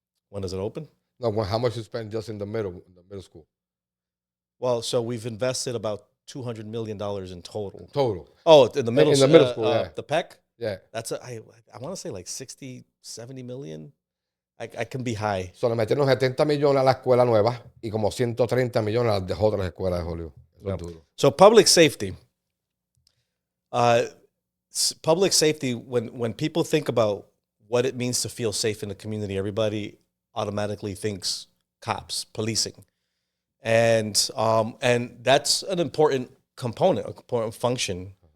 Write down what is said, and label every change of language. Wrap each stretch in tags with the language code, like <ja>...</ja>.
<en>When does it open? No, how much you spend just in the middle school? Well, so we've invested about $200 million in total. Total. Oh, in the middle, school, yeah. The PEC? Yeah. That's I want to say like 60, 70 million. I can be high.</en> <es>So, le metieron 70 millones a la escuela nueva y como 130 millones a las otras escuelas de Hollywood. Eso es duro.</es> <en>So public safety. Public safety, when people think about what it means to feel safe in the community, everybody automatically thinks cops, policing. And that's an important component, an important function.</en>